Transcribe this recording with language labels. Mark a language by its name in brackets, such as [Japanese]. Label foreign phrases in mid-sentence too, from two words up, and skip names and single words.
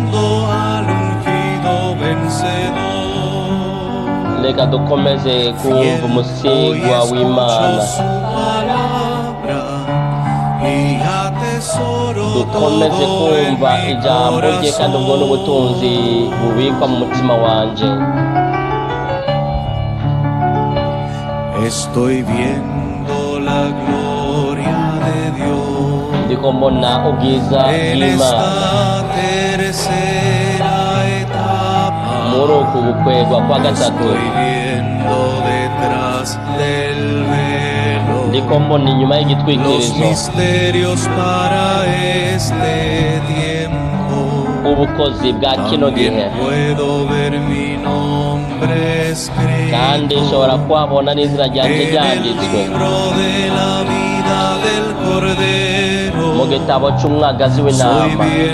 [Rundi] Reka dukomeze kumva umusigwa w'Imana, dukomeze kumva ijambo rye kandi ubwo n'ubutunzi bubikwa mu mutima wanje. [Spanish] Estoy viendo la gloria de Dios. [Rundi] Ndiko mbona ubwiza bw'Imana muri uku gukwegwa kwa gatatu. Ndiko mbona inyuma y'igitwikirizo ubukozi bwa kino gihe, kandi nshobora kuhabona n'izina ryanjye ryanditswe mu gitabo cy'umwagazi w'intama.